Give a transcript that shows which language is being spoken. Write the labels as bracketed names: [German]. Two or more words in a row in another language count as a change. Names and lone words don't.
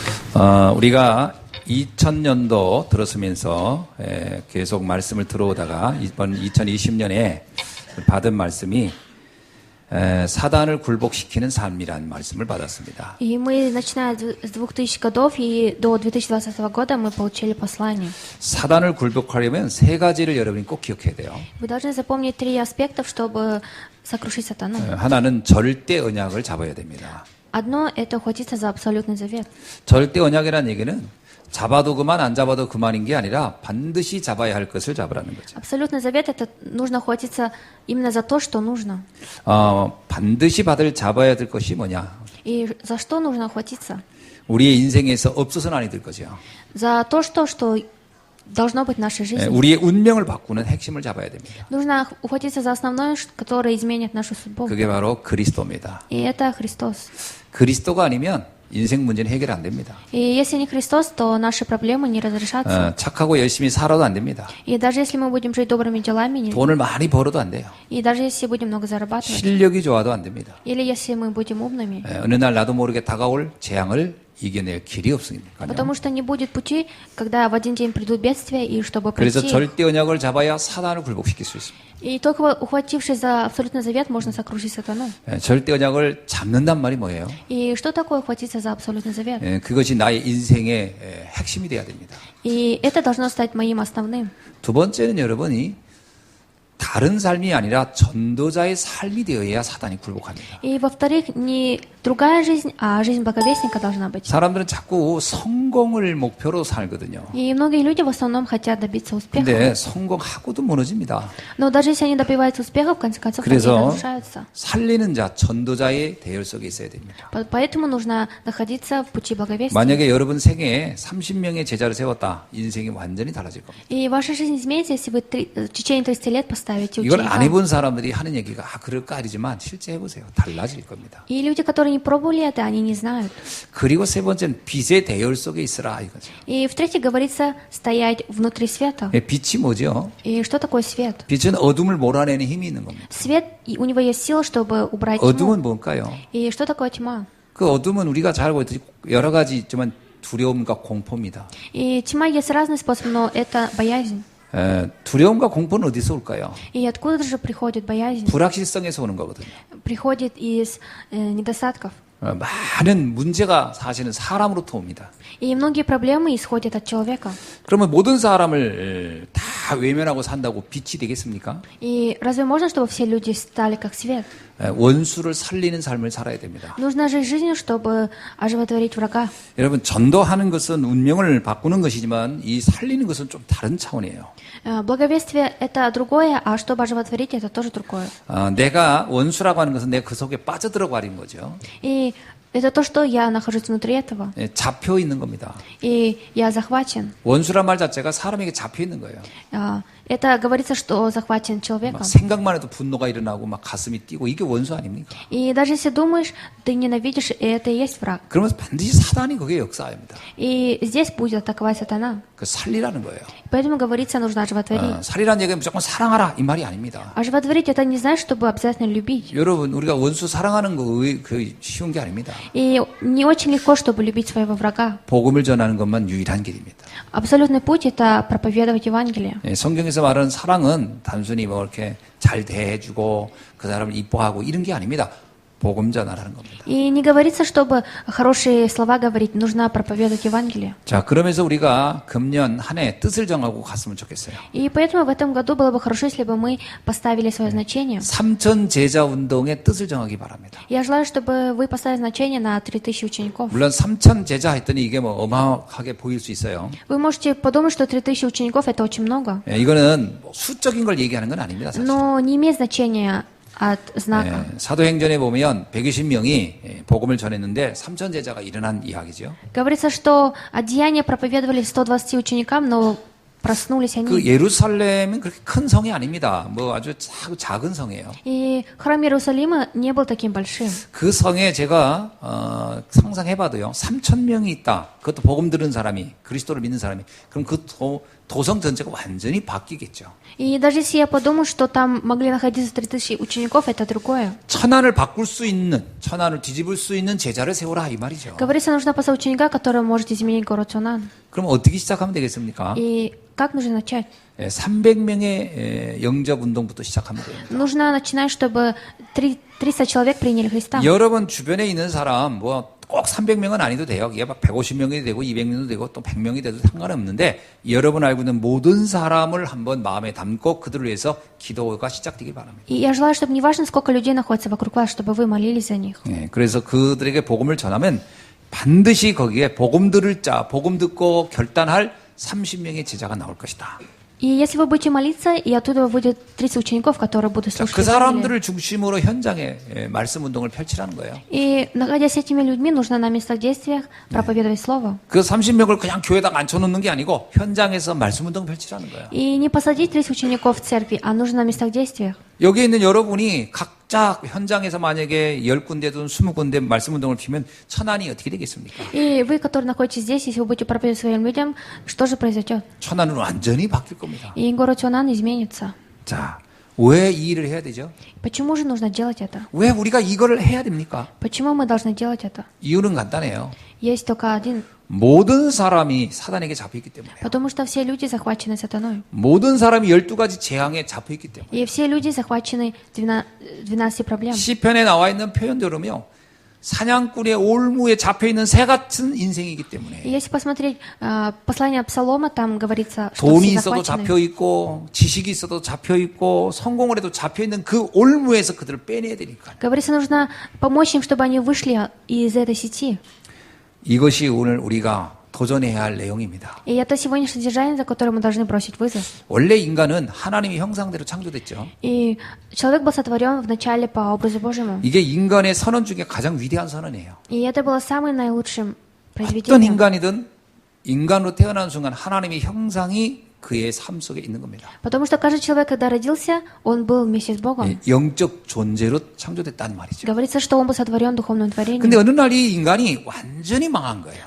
[Korean] 우리가 2000년도 들었으면서 계속 말씀을 들어오다가 이번 2020년에 받은 말씀이 사단을 굴복시키는 삶이라는 말씀을 받았습니다. [Russian] И мы, начиная с 2000 годов и до 2020 года, мы получили послание. [Korean] 사단을 굴복하려면 세 가지를 여러분이 꼭 기억해야 돼요. [Russian] Вы должны запомнить 3 аспекта, чтобы сокрушить сатану. [Korean] 하나는 절대 언약을 잡아야 됩니다. [Russian] Одно – это ухватиться за абсолютный завет. [Korean] 절대 언약이라는 얘기는 잡아도 그만 안 잡아도 그만인 게 아니라 반드시 잡아야 할 것을 잡으라는 거죠. [Russian] Абсолютный завет – это нужно ухватиться именно за то, что нужно. [Korean] 반드시 잡아야 될 것이 뭐냐? [Russian] И за что нужно ухватиться? [Korean] 우리의 인생에서 없어서는 아니 될 것이요. [Russian] За то, что должно быть в нашей жизни. [Korean] 우리의 운명을 바꾸는 핵심을 잡아야 됩니다. [Russian] Нужно ухватиться за основное, которое изменит нашу судьбу. [Korean] 그게 바로 그리스도입니다. [Russian] И это Христос. [Korean] 그리스도가 아니면 인생 문제는 해결 안 됩니다. [Russian] И если не Христос, то наши проблемы не разрешатся. [Korean] 착하고 열심히 살아도 안 됩니다. [Russian] И даже если мы будем жить добрыми делами, [Korean] 돈을 많이 벌어도 안 돼요. [Russian] и даже если будем много зарабатывать, [Korean] 실력이 좋아도 안 됩니다. [Russian] или если мы будем умными, [Korean] 어느 날 나도 모르게 다가올 재앙을 이겨낼 길이 없으니까요. [Russian] потому что не будет пути, когда в один день придут бедствия, и чтобы [Korean] 그래서 [Russian] пройти. [Korean] 절대 언약을 잡아야 사단을 굴복시킬 수 있습니다. [Russian] И только ухватившись за абсолютный завет, можно сокрушить сатану. [Korean] 절대 언약을 잡는단 말이 뭐예요? [Russian] И что такое ухватиться за абсолютный завет? [Korean] 그것이 나의 인생의 핵심이 돼야 됩니다. [Russian] И это должно стать моим основным. [Korean] 두 번째는 여러분이 다른 삶이 아니라 전도자의 삶이 되어야 사단이 굴복합니다. [Russian] И во-вторых, не другая жизнь, а жизнь благовестника должна быть. [Korean] 사람들은 자꾸 성공을 목표로 살거든요. [Russian] И многие люди в основном хотят добиться успеха. [Korean] 근데 성공하고도 무너집니다. [Russian] Но даже если они добиваются успеха, в конце концов, они [Korean] 그래서 [Russian] разрушаются. [Korean] 살리는 자, 전도자의 대열 속에 있어야 됩니다. [Russian] Поэтому нужно находиться в пути благовестия. [Korean] 만약에 여러분 생애에 30명의 제자를 세웠다, 인생이 완전히 달라질 겁니다. [Russian] И ваша жизнь изменится, если вы в течение 30 лет поставите [Korean] 이걸 안 [Russian] ученика. [Korean] 해본 사람들이 하는 얘기가 그럴까 아니지만 실제 해보세요. 달라질 겁니다. [Russian] И люди, которые не пробовали это, они не знают. [Korean] 그리고 세 번째는 빛의 대열 속에 있으라 이거죠. [Russian] И в-третьих, говорится стоять внутри света. [Korean] 빛이 뭐죠? [Russian] И что такое свет? [Korean] 빛은 어둠을 몰아내는 힘이 있는 겁니다. [Russian] Свет, у него есть сила, чтобы убрать тьму. [Korean] 어둠은 뭘까요? [Russian] И что такое тьма? [Korean] 그 어둠은 우리가 잘 알고 있듯이 여러 가지 있지만 두려움과 공포입니다. [Russian] И тьма есть разный способ, но это боязнь. [Korean] 두려움과 공포는 어디서 올까요? [Russian] И откуда же приходит боязнь? [Korean] 불확실성에서 오는 거거든요. [Russian] Приходит из недостатков. [Korean] 많은 문제가 사실은 사람으로부터 옵니다. [Russian] И многие проблемы исходят от человека. [Korean] 그러면 모든 사람을 다 외면하고 산다고 빛이 되겠습니까? [Russian] И разве можно, чтобы все люди стали как свет? [Korean] 원수를 살리는 삶을 살아야 됩니다. [Russian] Нужно жить жизнью, чтобы оживотворить врага. [Korean] 여러분, 전도하는 것은 운명을 바꾸는 것이지만 이 살리는 것은 좀 다른 차원이에요. [Russian] Благовестие – это другое, а чтобы оживотворить – это тоже другое. [Korean] 내가 원수라고 하는 것은 내가 그 속에 빠져들어 버린 거죠. [Russian] И это то, что я нахожусь внутри этого. [Korean] 잡혀 있는 겁니다. [Russian] И я захвачен. [Korean] 원수란 말 자체가 사람에게 잡혀 있는 거예요. [Russian] Это говорится, что захвачен человеком. [Korean] 생각만 해도 분노가 일어나고 막 가슴이 뛰고 이게 원수 아닙니까? [Russian] И даже если думаешь, ты ненавидишь, и это и есть враг. [Korean] 그러면 반드시 사단이 거기에 역사합니다. [Russian] И здесь будет атаковать сатана. [Korean] 그 살리라는 거예요. [Russian] Поэтому говорится, нужно оживотворить. [Korean] 살리라는 얘기는 무조건 사랑하라 이 말이 아닙니다. [Russian] Оживотворить это не значит, чтобы обязательно любить. [Korean] 여러분, 우리가 원수 사랑하는 거 그 쉬운 게 아닙니다. [Russian] И не очень легко, чтобы любить своего врага. [Korean] 복음을 전하는 것만 유일한 길입니다. [Russian] Абсолютный путь это проповедовать Евангелие. [Korean] 성경에서 말하는 사랑은 단순히 뭐 이렇게 잘 대해주고 그 사람을 이뻐하고 이런 게 아닙니다. 복음 전하라는 겁니다. [Russian] И не говорится, чтобы хорошие слова говорить, нужно проповедовать Евангелие. [Korean] 자, 그러면서 우리가 금년 한 해 뜻을 정하고 갔으면 좋겠어요. [Russian] И поэтому в этом году было бы хорошо, если бы мы поставили свое значение. [Korean] 3,000 제자 운동의 뜻을 정하기 바랍니다. [Russian] Я желаю, чтобы вы поставили значение на 3000 учеников. [Korean] 물론 3,000 제자 했더니 이게 뭐 어마어마하게 보일 수 있어요. [Russian] Вы можете подумать, что 3000 учеников это очень много. [Korean] 이거는 수적인 걸 얘기하는 건 아닙니다, 사실. [Russian] Но не имеет значения от знака. [Korean] 사도행전에 보면 120명이 복음을 전했는데 3,000 제자가 일어난 이야기죠. [Russian] Говорится, что от деяния проповедовали 120 ученикам, но проснулись они. [Korean] 그 예루살렘은 그렇게 큰 성이 아닙니다. 뭐 아주 작은 성이에요. [Russian] И храм Иерусалима не был таким большим. [Korean] 그 성에 제가 상상해봐도요, 3,000명이 있다. 그것도 복음 들은 사람이, 그리스도를 믿는 사람이. 그럼 그 도성 전체가 완전히 바뀌겠죠. [Russian] И даже если я подумаю, что там могли находиться 3000 учеников, это другое. [Korean] 천안을 바꿀 수 있는, 천안을 뒤집을 수 있는 제자를 세우라 이 말이죠. [Russian] Говорится, нужно послать ученика, который может изменить город Цунан. [Korean] 그럼 어떻게 시작하면 되겠습니까? [Russian] И как нужно начать? [Korean] 300명의 영접 운동부터 시작하면 됩니다. [Russian] Нужно начинать, чтобы 300 человек приняли Христа. [Korean] 여러분 주변에 있는 사람 뭐 꼭 300명은 아니도 돼요. 이게 막 150명이 되고 200명도 되고 또 100명이 돼도 상관없는데 여러분 알고 있는 모든 사람을 한번 마음에 담고 그들을 위해서 기도가 시작되길 바랍니다. [Russian] И я желаю, чтобы неважно, сколько людей находится вокруг вас, чтобы вы молились за них. [Korean] 예, 그래서 그들에게 복음을 전하면 반드시 거기에 복음 듣고 결단할 30명의 제자가 나올 것이다. [Russian] И если вы будете молиться, и оттуда будет 30 учеников, которые будут [Korean] 자, [Russian] слушать [Korean] 그 [Russian] Евангелие. [Korean] 사람들을 중심으로 현장에 말씀 운동을 펼치라는 거예요. [Russian] И, находясь с этими людьми, нужно на местах действиях проповедовать Слово. [Korean] 그 30명을 그냥 교회에다 앉혀놓는 게 아니고 현장에서 말씀 운동 펼치라는 거예요. [Russian] И не посадить 30 учеников в церкви, а нужно на местах действиях. [Korean] 여기 있는 여러분이 각자 현장에서 만약에 10군데든 20군데 말씀 운동을 피면 천안이 어떻게 되겠습니까? [Russian] И вы, которые находитесь здесь, если вы будете проповедовать своим людям, что же произойдет? [Korean] 천안은 완전히 바뀔 겁니다. [Russian] И город Цунан изменится. [Korean] 자, 왜 이 일을 해야 되죠? [Russian] Почему же нужно делать это? [Korean] 왜 우리가 이거를 해야 됩니까? [Russian] Почему мы должны делать это? [Korean] 이유는 간단해요. [Russian] Есть только один. [Korean] 모든 사람이 사단에게 잡혀있기 때문에. [Russian] Потому что все люди захвачены сатаной. [Korean] 모든 사람이 12가지 재앙에 잡혀있기 때문에. [Russian] И все люди захвачены 12 проблем. [Korean] 시편에 나와 있는 표현대로며 사냥꾼의 올무에 잡혀있는 새 같은 인생이기 때문에. [Russian] И если посмотреть послание Псалома, там говорится, что [Korean] 돈이 [Russian] все [Korean] 있어도 [Russian] захвачены. [Korean] 잡혀있고 지식이 있어도 잡혀있고 성공을 해도 잡혀있는 그 올무에서 그들을 빼내야 되니까. [Russian] Говорится, нужно помочь им, чтобы они вышли из этой сети. [Korean] 이것이 오늘 우리가 도전해야 할 내용입니다. [Russian] И это сегодняшнее содержание, за которое мы должны бросить вызов. [Korean] 원래 인간은 하나님의 형상대로 창조됐죠. [Russian] И человек был сотворен вначале по образу Божьему. [Korean] 이게 인간의 선언 중에 가장 위대한 선언이에요. [Russian] И это было самым наилучшим [Korean] 어떤 [Russian] произведением. [Korean] 인간이든 인간으로 태어나는 순간 하나님의 형상이 그의 삶 속에 있는 겁니다. [Russian] Потому что каждый человек, когда родился, он был вместе с Богом. [Korean] 영적 존재로 창조됐다는 말이죠. [Russian] Говорится, что он был сотворен духовным [Korean] 근데 [Russian] творением. [Korean] 어느 날 이 인간이 완전히 망한 거예요.